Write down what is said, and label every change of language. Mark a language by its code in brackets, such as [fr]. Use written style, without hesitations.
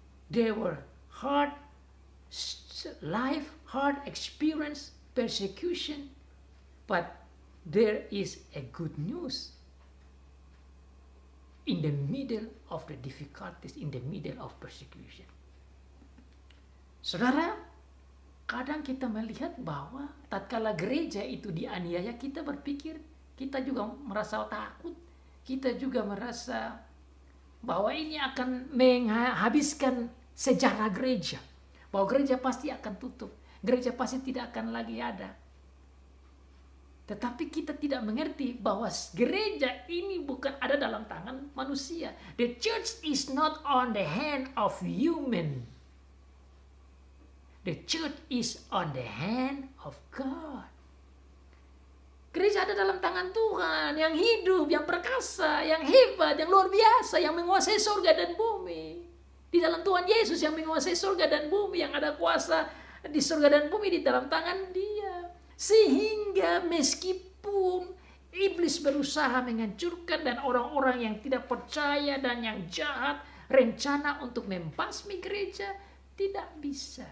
[en] They were hard life, hard experience, persecution. But there is a good news. In the middle of the difficulties, in the middle of persecution. [id] Saudara, kadang kita melihat bahwa tatkala gereja itu dianiaya, kita berpikir, kita juga merasa takut, kita juga merasa bahwa ini akan menghabiskan sejarah gereja. Bahwa gereja pasti akan tutup, gereja pasti tidak akan lagi ada. Tetapi kita tidak mengerti bahwa gereja ini bukan ada dalam tangan manusia. [en] The church is not on the hand of human. The church is on the hand of God. [id] Gereja ada dalam tangan Tuhan yang hidup, yang perkasa, yang hebat, yang luar biasa, yang menguasai surga dan bumi. Di dalam Tuhan Yesus yang menguasai surga dan bumi, yang ada kuasa di surga dan bumi di dalam tangan Dia. Sehingga meskipun iblis berusaha menghancurkan dan orang-orang yang tidak percaya dan yang jahat rencana untuk membasmi gereja, tidak bisa.